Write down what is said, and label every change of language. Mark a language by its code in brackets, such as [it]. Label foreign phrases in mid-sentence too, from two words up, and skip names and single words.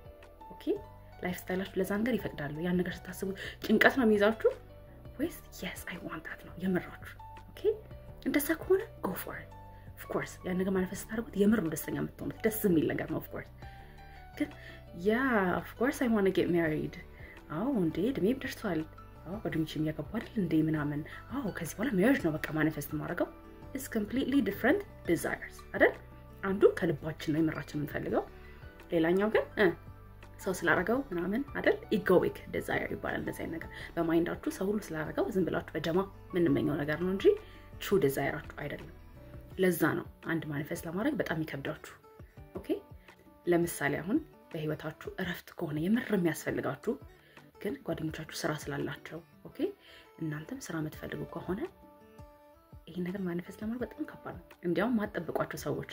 [en] okay life style [am] ለዛ ነገር ይፈቅዳሉ? ያን ነገር ስታስቡ ጭንቀት ነው የሚይዛችሁ ወይስ [en] yes I want that [am] ነው የምራችሁ? ኦኬ እንደዛ ከሆነ [en] go for it of course [am] ያን ነገር ማኒፌስት ታደርጉት የምር ነው ደስተኛ የምትሆኑት ደስ የሚል ነገር ነው [en] of course። [am] ግን [en] of course I want to get married [am] እንዴ እድሜ ደርሷል ጓደኞቼም ያገቡ አይደል እንዴ ምናምን ከዚህ በኋላ ሜሪጅ ነው በቃ ማኒፌስት ማድረገው [en] is completely different desires [am] አይደል? አንዱ ከልባችን ነው የምራችን የምንፈልገው ሌላኛው ግን ሰው ስላረጋው ምናምን አይደል? [en] egoic desire [am] ይባላል እንደዚህ አይነት ነገር በማይንዳችሁ ሰው ሁሉ ስላረጋው ዝም ብላችሁ በጀማ ምንመኘው ነገር ነው እንጂ [en] true desire- [am] አችሁ አይደለም ለዛ ነው አንድ ማኒፌስት ለማድረግ በጣም ይከብዳችሁ ኦኬ ለምሳሌ አሁን በህይወታችሁ እረፍት ከሆነ የምር የሚያስፈልጋችሁ ግን ጓደኞቻችሁ ስራ ስላላቸው ኦኬ እናንተም ስራ የምትፈልጉ ከሆነ ይሄ ነገር ማኒፌስት ለማድረግ በጣም ከባድ ነው እንዲያውም ማጠብቋቸው ሰዎች